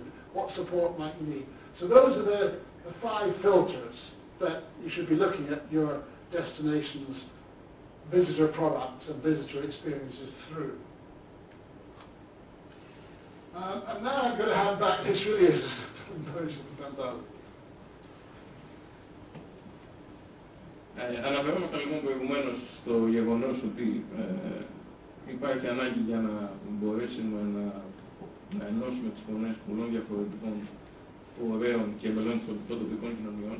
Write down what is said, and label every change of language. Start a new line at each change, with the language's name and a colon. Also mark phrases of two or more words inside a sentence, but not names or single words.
English: What support might you need? So those are the 5 filters that you should be looking at your destination's visitor products and visitor experiences through. And now I'm going to hand back. This really is fantastic.
Greek: Αναφερόμαστε λοιπόν προηγουμένως στο γεγονός ότι υπάρχει ανάγκη για να μπορέσουμε να ενώσουμε τις φωνές πολλών διαφορετικών φορέων και μελών των τοπικών κοινωνιών.